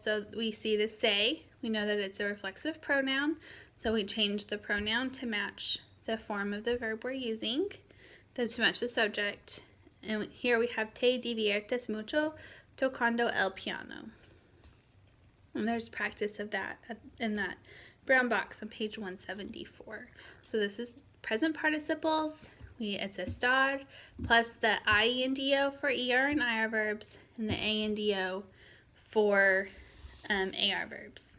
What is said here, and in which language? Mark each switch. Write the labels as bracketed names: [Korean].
[English] So we see the se. We know that it's a reflexive pronoun. So we change the pronoun to match the form of the verb we're using, to match the subject. And here we have [Spanish] te diviertes mucho tocando el piano. [English] And there's practice of that in that brown box on page 174. So this is present participles. It's estar plus the INDO for ER and IR verbs, and the ANDO for AR verbs.